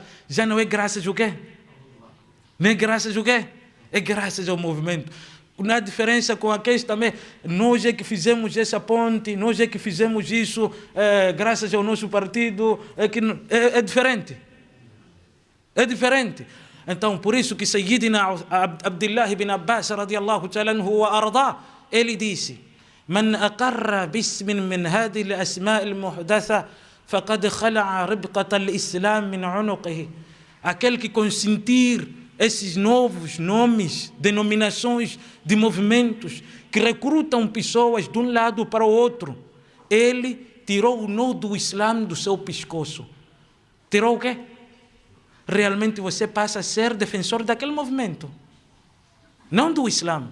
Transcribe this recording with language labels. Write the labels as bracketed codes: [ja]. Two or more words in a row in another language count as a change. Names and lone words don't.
[pt] Já não é graças ao quê? Não é graças ao quê? É graças ao movimento. Não há diferença com aqueles também. Nós é que fizemos essa ponte, nós é que fizemos isso, graças ao nosso partido. É diferente. É diferente. Então, por isso que Sayyidina Abdullah ibn Abbas, [ar] رضي الله تعالى عنه وأرضاه, [pt] ele disse: [ar] من أقر باسم من هذه الأسماء المحدثة فقد خلع ربقة الإسلام من عنقه. [pt] Aquele que consentir esses novos nomes, denominações de movimentos que recrutam pessoas de um lado para o outro, ele tirou o nó do Islã do seu pescoço. Tirou o quê? Realmente você passa a ser defensor daquele movimento, não do Islã.